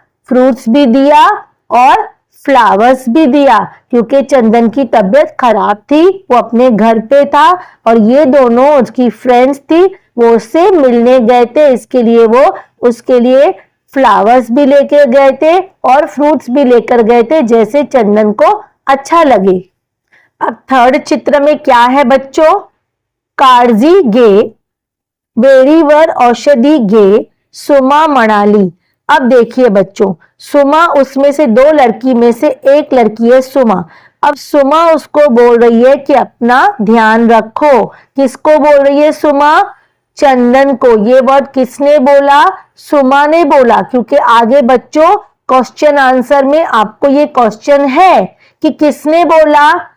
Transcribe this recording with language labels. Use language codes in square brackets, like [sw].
[hi] Fruits भी दिया और फ्लावर्स भी दिया, क्योंकि चंदन की तबीयत खराब थी, वो अपने घर पे था और ये दोनों उसकी फ्रेंड्स थी, वो उससे मिलने गए थे, इसके लिए वो उसके लिए फ्लावर्स भी लेकर गए थे और फ्रूट्स भी लेकर गए थे, जैसे चंदन को अच्छा लगे। अब थर्ड चित्र में क्या है बच्चों? [mr] काळजी घे, वेळीवर औषधी घे, सुमा म्हणाली। [hi] अब देखिए बच्चों, सुमा उसमें से दो लड़की में से एक लड़की है सुमा। अब सुमा उसको बोल रही है कि अपना ध्यान रखो। किसको बोल रही है सुमा? चंदन को। ये वर्ड किसने बोला? सुमा ने बोला, क्योंकि आगे बच्चों क्वेश्चन आंसर में आपको ये क्वेश्चन है कि किसने बोला।